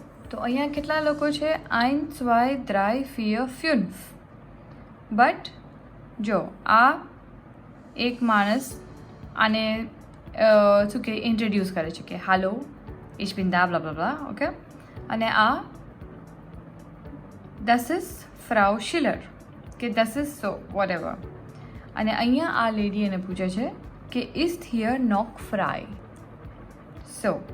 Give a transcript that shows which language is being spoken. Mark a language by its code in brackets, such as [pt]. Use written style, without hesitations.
[gu] તો અહીંયા કેટલા લોકો છે? 1, 2, 3, 4, 5. બટ જો આ એક માણસ આને શું કે ઇન્ટ્રોડ્યુસ કરે છે કે હાલો [de] Ich bin da, bla bla bla, [gu] okay? અને આ [en] this is Frau Schiller, [gu] કે [en] this is so, whatever. [gu] અને અહીંયા આ લેડી એને પૂછે છે કે [de] is here noch frei? [gu] So,